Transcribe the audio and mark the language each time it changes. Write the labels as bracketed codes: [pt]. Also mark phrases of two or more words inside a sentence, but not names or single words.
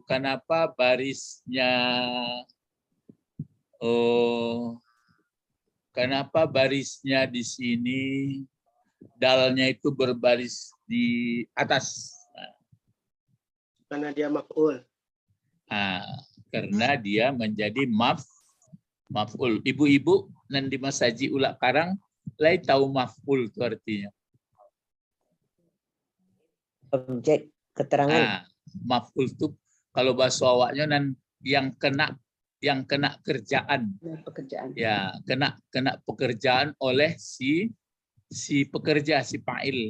[id] Kenapa barisnya kenapa barisnya di sini dalnya itu berbaris di atas? Karena dia maf'ul. Karena dia menjadi maf'ul. [min] Ibu-ibu nan di masaji ulak karang lai tahu maf'ul itu artinya. [id] Objek keterangan. Maf'ul itu kalau bahasa awaknya nan yang kena kerjaan. Pekerjaan. Ya, kena pekerjaan oleh si pekerja, si fa'il.